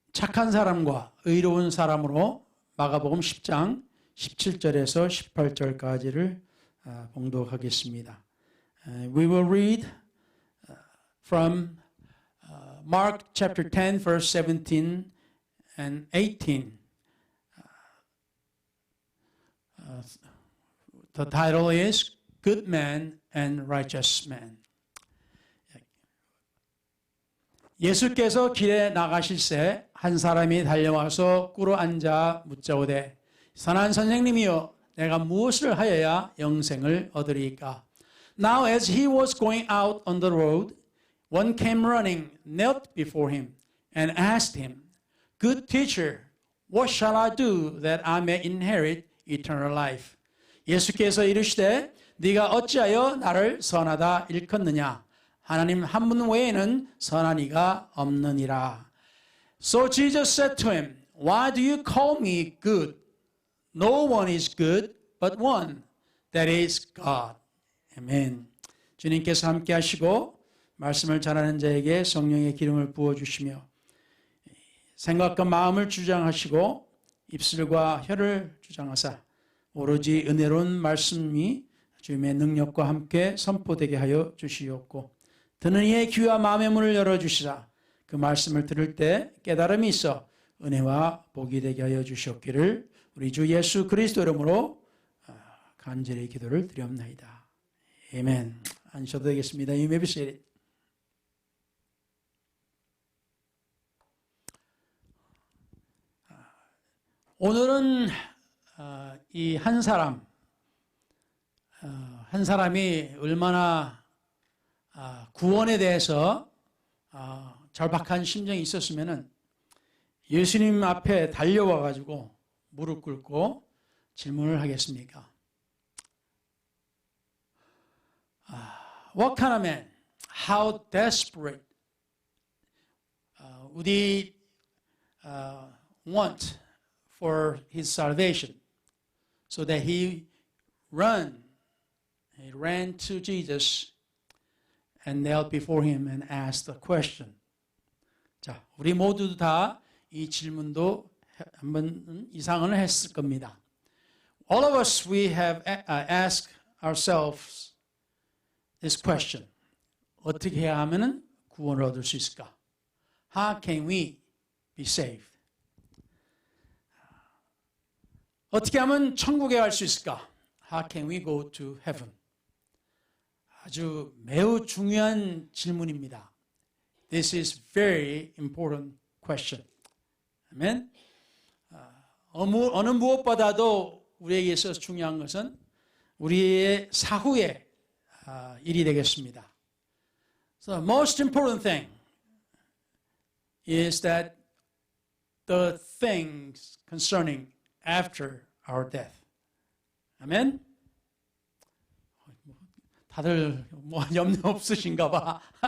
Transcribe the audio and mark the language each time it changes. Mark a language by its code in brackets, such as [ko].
[ko] 착한 사람과 의로운 사람으로 마가복음 10장 17절에서 18절까지를 봉독하겠습니다. [en] We will read from Mark chapter 10 verse 17 and 18. The title is Good Man and Righteous Man. [ko] 예수께서 길에 나가실새 한 사람이 달려와서 꿇어 앉아 묻자오되 선한 선생님이여 내가 무엇을 하여야 영생을 얻으리이까? [en] Now as he was going out on the road, one came running, knelt before him, and asked him, Good teacher, what shall I do that I may inherit eternal life? [ko] 예수께서 이르시되 네가 어찌하여 나를 선하다 일컫느냐? 하나님 한 분 외에는 선한 이가 없느니라. [en] So Jesus said to him, Why do you call me good? No one is good but one, that is God. [ko] 아멘. 주님께서 함께 하시고 말씀을 전하는 자에게 성령의 기름을 부어주시며 생각과 마음을 주장하시고 입술과 혀를 주장하사 오로지 은혜로운 말씀이 주님의 능력과 함께 선포되게 하여 주시옵고 듣는 이의 귀와 마음의 문을 열어주시라. 그 말씀을 들을 때 깨달음이 있어 은혜와 복이 되게 하여 주시옵기를 우리 주 예수 그리스도 이름으로 간절히 기도를 드리옵나이다. 아멘. 앉으셔도 되겠습니다. [en] You may be seated. [ko] 오늘은 이 한 사람이 얼마나 구원에 대해서 절박한 심정이 있었으면은 예수님 앞에 달려와 가지고 무릎 꿇고 질문을 하겠습니까? [en] What kind of man? How desperate would he want for his salvation, so that he ran to Jesus and knelt before him and asked a question. [ko] 자, 우리 모두 다 이 질문도 한 번 이상은 했을 겁니다. [en] All of us, we have asked ourselves this question. [ko] 어떻게 해야 하면 구원을 얻을 수 있을까? [en] How can we be saved? [ko] 어떻게 하면 천국에 갈 수 있을까? [en] How can we go to heaven? [ko] 아주 매우 중요한 질문입니다. [en] This is very important question. [ko] 아멘. 어느 무엇보다도 우리에게 있어서 중요한 것은 우리의 사후의 일이 되겠습니다. [en] So the most important thing is that the things concerning after our death. [ko] 아멘. 다들 뭐 염려 없으신가 봐.